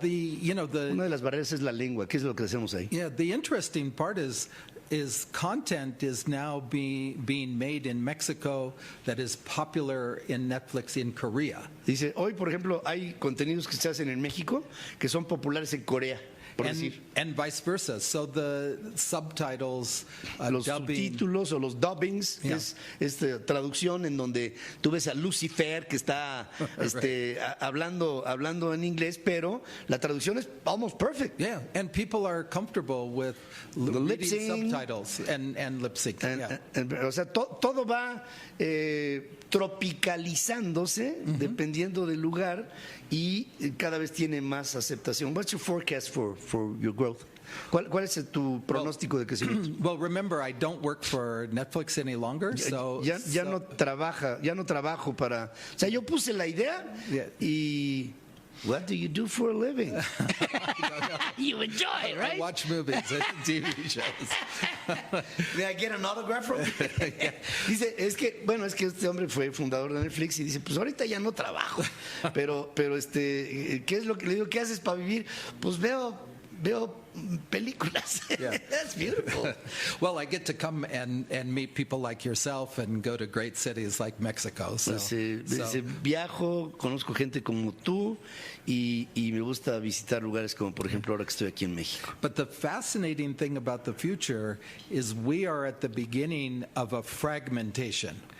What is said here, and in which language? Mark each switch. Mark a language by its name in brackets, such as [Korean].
[Spanish] Una de las barreras es la lengua. ¿Qué es lo que hacemos ahí? [English] Yeah, the interesting part is content is now being made in Mexico that is popular in Netflix in Korea. [Spanish] Dice, hoy por ejemplo hay contenidos que se hacen en México que son populares en Corea, por decir. [English] And vice versa. So the subtitles, [Spanish] Los [English] dubbing, [Spanish] subtítulos o los dubbings, [English] Yeah. [Spanish] es esta traducción en donde tú ves a Lucifer que está hablando en inglés, pero la traducción es [English] almost perfect. yeah, and people are comfortable with reading lip sync. subtitles and lip sync. Yeah. [Spanish] O sea, todo va tropicalizándose dependiendo del lugar y cada vez tiene más aceptación. [English] What's your forecast for your growth? [Spanish] ¿Cuál es tu pronóstico de crecimiento? [English] Well, remember, I don't work for Netflix any longer, so [Spanish] Ya no trabajo para. O sea, yo puse la idea y. [English] What do you do for a living? You enjoy, right? I watch movies and TV shows. May I get an autograph from you? [Spanish] Dice, es que este hombre fue fundador de Netflix y dice, pues ahorita ya no trabajo, pero ¿qué es lo que le digo? ¿Qué haces para vivir? Pues veo películas. [English] Yeah. That's beautiful. Well, I get to come and meet people like yourself and go to great cities like Mexico. So, [Spanish] Dice, viajo, conozco gente como tú y me gusta visitar lugares como por ejemplo ahora que estoy aquí en México. [English] But the fascinating thing about the future is we are at the beginning of a fragmentation.